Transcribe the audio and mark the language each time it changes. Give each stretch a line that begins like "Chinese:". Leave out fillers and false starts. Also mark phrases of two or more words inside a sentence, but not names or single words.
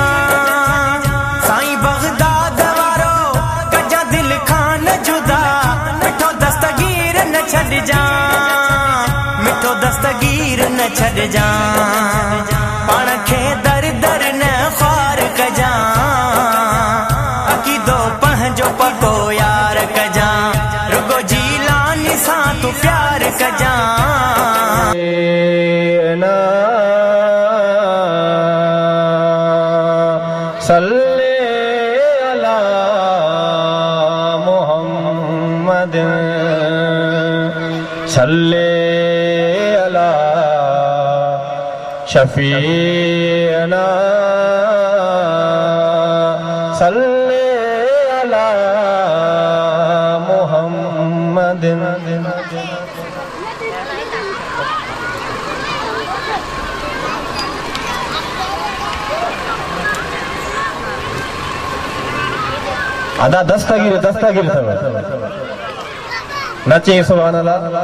Sindhi: साईं बग़दाद वारो कजां दिल खां न जुदा, मिठो दस्तगीर न छॾिजां, मिठो दस्तगीर न छॾिजां। पाण खे दर दर न ख़्वार कजां, अकीदो पंहिंजो पको यार कजां। रुगो जीलानी सां तू प्यार कजां।
Arabic: صلي على محمد، صلي على شفيعنا، صلي على محمد.
Sindhi: अदा दस्तगीर दस्तगीर नचे
Arabic: سبحان الله.